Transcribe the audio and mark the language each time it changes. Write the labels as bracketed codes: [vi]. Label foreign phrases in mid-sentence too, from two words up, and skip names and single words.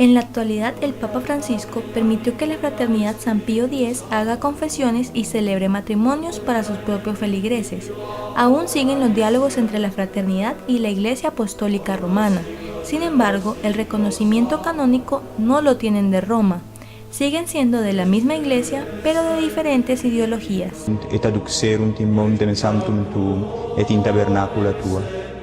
[es] En la actualidad, el Papa Francisco permitió que la Fraternidad San Pío X haga confesiones y celebre matrimonios para sus propios feligreses. Aún siguen los diálogos entre la fraternidad y la Iglesia Apostólica Romana. Sin embargo, el reconocimiento canónico no lo tienen de Roma. Siguen siendo de la misma Iglesia, pero de diferentes ideologías. [la] Et aduxerunt in montem sanctum tuum, et in tabernacula tua.